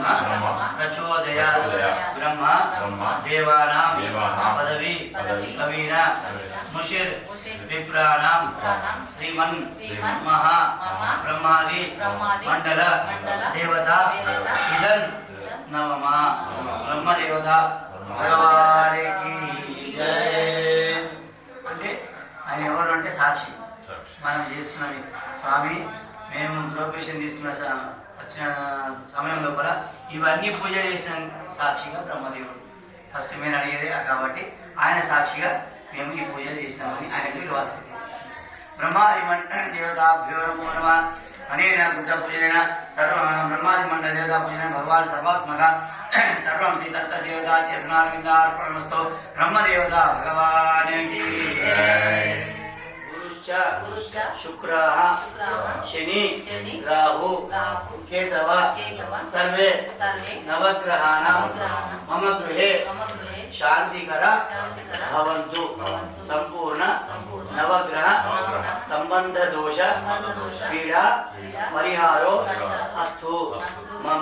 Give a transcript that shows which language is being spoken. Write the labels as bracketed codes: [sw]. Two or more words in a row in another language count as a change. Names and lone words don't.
[sa] प्रचोदयात् ब्रह्मा देवानां पदवी कवीना मुशिर विप्राणां श्रीमन् महा ब्रह्मादि मंडल देवता इदं नमः ब्रह्म देवता [hi] भगवान की [te] जय అంటే ఆయన ఎవరు అంటే సాక్షి మనం చేస్తున్నాం స్వామి మేము ప్రొఫెషన్ తీసుకున్న వచ్చిన సమయం లోపల ఇవన్నీ పూజ చేసిన సాక్షిగా బ్రహ్మదేవుడు ఫస్ట్ మేము అడిగేది కాబట్టి ఆయన సాక్షిగా మేము ఈ పూజలు చేసినామని ఆయనకు ఇవ్వాల్సింది [sa] బ్రహ్మాది మండల దేవతాభ్యో నమో నమః అనేన బుద్ధ పూజన సర్వ బ్రహ్మాది మండల దేవతా పూజన భగవాన్ సర్వాత్మక సర్వం శ్రీ దత్త దేవతా చరణారవిందార్పణమస్తు [te] బ్రహ్మదేవత భగవానికి జై [sa] शुक्र शनि राहु केतव सर्वे नवग्रहाणां मम गृहे शांतिकर भवन्तु संपूर्ण नवग्रह संबंध दोष पीड़ा परिहारो अस्तु मम